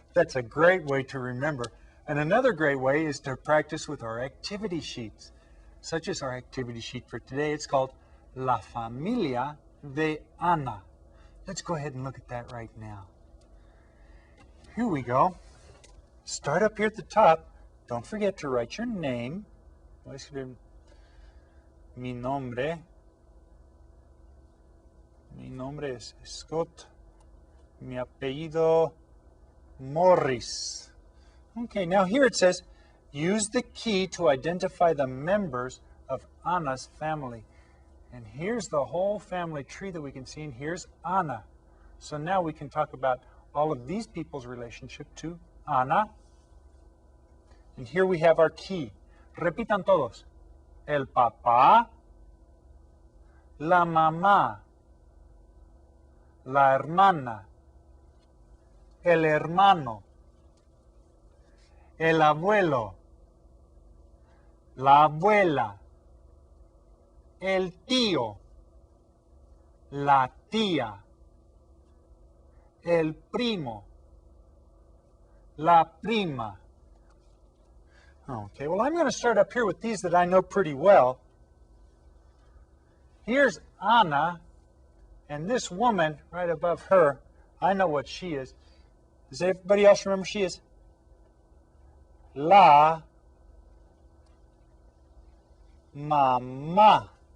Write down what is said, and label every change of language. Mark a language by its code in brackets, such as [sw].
[en] That's a great way to remember. And another great way is to practice with our activity sheets, such as our activity sheet for today. It's called La Familia de Ana. Let's go ahead and look at that right now. Here we go. Start up here at the top. Don't forget to write your name. [es] Voy a escribir mi nombre. Mi nombre es Scott. Mi apellido Morris. [en] Okay, now here it says, use the key to identify the members of Anna's family. And here's the whole family tree that we can see, and here's Anna. So now we can talk about all of these people's relationship to Anna. And here we have our key. [es] Repitan todos. El papá, la mamá, la hermana, el hermano, el abuelo, la abuela, el tío, la tía, el primo, la prima. [en] Okay, well, I'm going to start up here with these that I know pretty well. Here's Anna, and this woman right above her, I know what she is. Does everybody else remember she is? [es] La mamá.